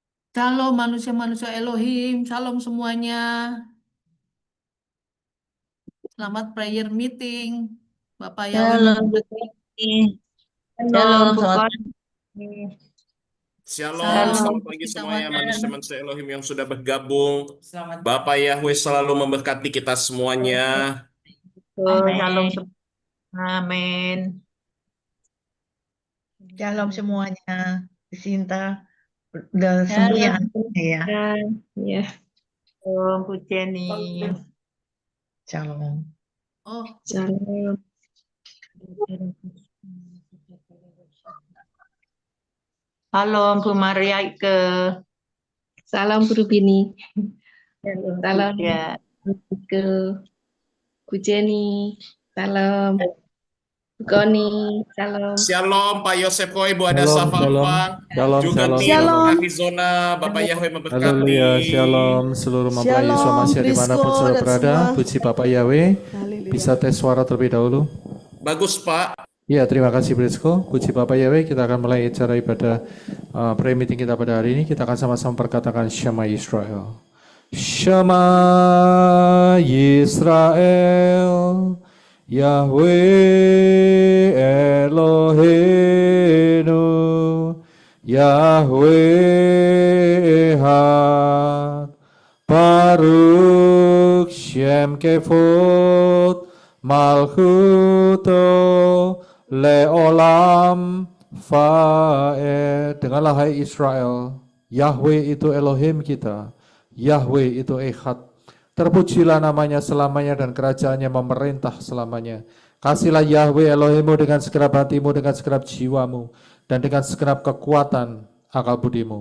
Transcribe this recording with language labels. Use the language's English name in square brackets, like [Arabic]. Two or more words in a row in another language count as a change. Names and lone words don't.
[Indonesian] Shalom manusia-manusia Elohim, shalom semuanya. Selamat [English] prayer meeting. [Indonesian] Bapak Yahweh Shalom, Bu memberkati. Koni. Shalom, Shalom, Bu selamat Koni. Shalom, Shalom selamat pagi kita semuanya makan. manusia-manusia Elohim yang sudah bergabung. Bapak Yahweh selalu memberkati kita semuanya. Shalom Amin. semua. Amin. Shalom semuanya. Sinta dan semua yang Shalom. ada ya. Ya, Shalom, Bu Jenny. Shalom. Oh, Shalom. Shalom, Bu Maria Ike. Salam Guru Bini, Shalom, Bu salam Ja. ke Bu Jenny, salam Bu Koni, salam. Shalom Pak Yosef Koi, Bu Ada Shalom, shalom, Safalfa, shalom, juga shalom, tim shalom. Arizona. Bapak Yahweh memberkati. Haleluya, shalom, seluruh mempelai Yesus Shalom, Masih dimanapun Prisco saudara dan berada. semua. Puji Bapak Yahweh. Haleluya. Bisa tes suara terlebih dahulu. Bagus Pak. Ya, terima kasih Prisco. Puji Bapak Yahweh. Kita akan mulai acara ibadah [English] prayer meeting [Indonesian] kita pada hari ini. Kita akan sama-sama perkatakan [Hebrew] שמע ישראל. שמע ישראל, יהוה אלהינו, יהוה אחד, ברוך שם כבוד, מלכותו לעולם ועד. [Indonesian] Dengarlah hai Israel, Yahweh itu Elohim kita, Yahweh itu Echad. Terpujilah namanya selamanya dan kerajaannya memerintah selamanya. Kasihlah Yahweh Elohimmu dengan segenap hatimu, dengan segenap jiwamu, dan dengan segenap kekuatan akal budimu.